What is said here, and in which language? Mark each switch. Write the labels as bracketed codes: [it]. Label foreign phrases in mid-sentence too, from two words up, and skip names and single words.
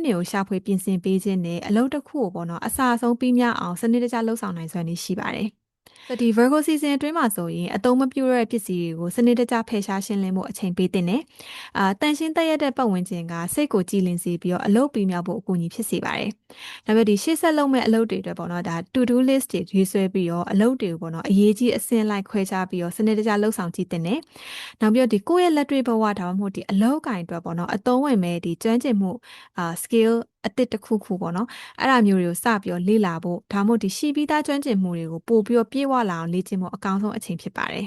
[my] တွေကိုရှာဖွေပြင်ဆင်ပေးခြင်းနဲ့အလုပ်တစ်ခုကိုပေါ့နော်အစာဆုံးပြီးမြောက်အောင်စနစ်တကျလှုပ်ဆောင်နိုင်စွမ်းရှိပါတယ်ဒီ Virgo season အတွင်းမှာဆိုရင်အသုံးမပြုတဲ့ပစ္စည်းတွေကိုစနစ်တကျ ဖယ်ရှားရှင်းလင်းဖို့အချိန်ပေးတင်တယ်။တန်ရှင်းတည့်ရတဲ့ပတ်ဝန်းကျင်ကစိတ်ကိုကြည်လင်စေပြီးတော့အလုပ်ပြီးမြောက်ဖို့အကူအညီဖြစ်စေပါတယ်။နောက်ပြီးဒီရှေ့ဆက်လုပ်မဲ့အလုပ်တွေအတွက်ပေါ့နော်ဒါ [en] to do list [my] တွေရေးဆွဲပြီးတော့အလုပ်တွေကိုပေါ့နော်အရေးကြီးအဆင့်လိုက်ခွဲခြားပြီးတော့စနစ်တကျလှုပ်ဆောင်ကြည့်တင်တယ်။နောက်ပြီးဒီကိုယ့်ရဲ့လက်တွေ့ဘဝဒါမှမဟုတ်ဒီအလုပ်ကိုင်အတွက်ပေါ့နော်အသုံးဝင်မဲ့ဒီကျွမ်းကျင်မှုskill အတစ်တစ်ခုခုပေါ့နော်အဲ့ဒါမျိုးတွေကိုစပြီးတော့လေ့လာဖို့ဒါမှမဟုတ်ဒီရှိပြီးသားကျွမ်းကျင်မှုတွေကိုပို့ပြီးတော့ပြေဝလာအောင်လေ့ကျင့်ဖို့အကောင်းဆုံးအချိန်ဖြစ်ပါတယ်